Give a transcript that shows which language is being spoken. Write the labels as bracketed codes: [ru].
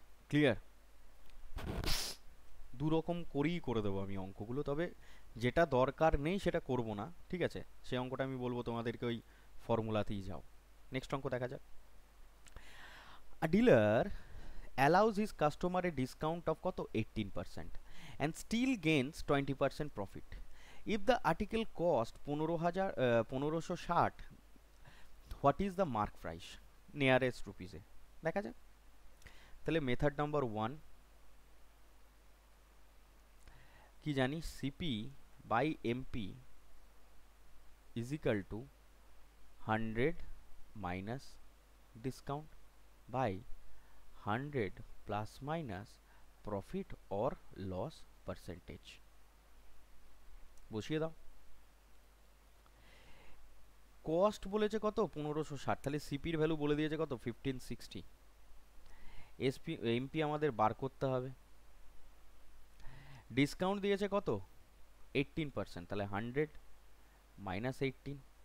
[en] Clear? [bn] দু রকম করেই করে দেবো আমি অঙ্কগুলো, তবে যেটা দরকার নেই সেটা করব না, ঠিক আছে? সেই অঙ্কটা আমি বলবো তোমাদেরকে ওই ফর্মুলাতেই যাও। নেক্সট অঙ্ক দেখা যাক। [en] A dealer allows his customer a discount of কত 18% and still gains 20% profit. If the article cost 1560, what is the mark price nearest rupees [bn] এ দেখা যাক। তাহলে মেথড নাম্বার 1 কি জানি, [en] CP by MP is equal to 100 minus discount by 100 plus minus profit or loss percentage। [bn] বসিয়ে দাও। Cost বলেছে কত 1560, তাহলে সিপির ভ্যালু বলে দিয়েছে কত 1560। এমপি আমাদের বার করতে হবে। ডিসকাউন্ট দিয়েছে কত 18%, তাহলে 100 মাইনাস 18।